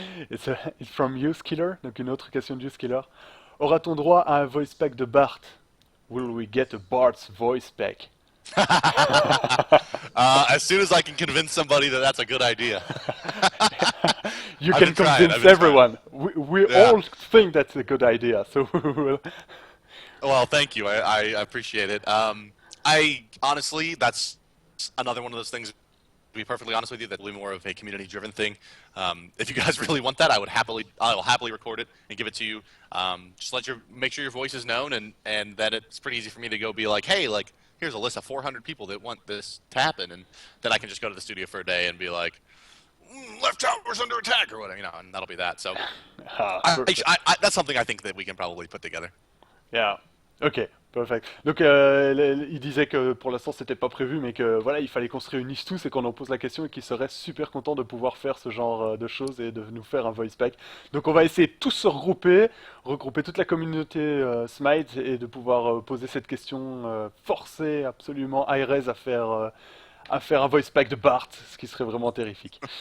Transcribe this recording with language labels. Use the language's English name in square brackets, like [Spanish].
[English] It's from UseKiller, [French] donc une autre question de UseKiller. Aura-t-on droit à un voice pack de Bart? [English] Will we get a Bart's voice pack? As soon as I can convince somebody that that's a good idea. You I've can been trying, convince I've been everyone. We Yeah. all think that's a good idea, so we will. Well, thank you. I appreciate it. I honestly, that's another one of those things. To be perfectly honest with you, that'll be more of a community-driven thing. If you guys really want that, I will happily record it and give it to you. Just make sure your voice is known, and then it's pretty easy for me to go be like, hey, like here's a list of 400 people that want this to happen, and then I can just go to the studio for a day and be like, left tower's under attack or whatever, and that'll be that. So Perfect. that's something I think that we can probably put together. Yeah. Ok, perfect. [French] Donc il disait que pour l'instant c'était pas prévu, mais que voilà, il fallait qu'on se réunisse tous et qu'on en pose la question et qu'il serait super content de pouvoir faire ce genre de choses et de nous faire un voice pack. Donc on va essayer de tous se regrouper toute la communauté Smite et de pouvoir poser cette question, forcer absolument Hi-Rez à faire un voice pack de Bart, ce qui serait vraiment terrifique.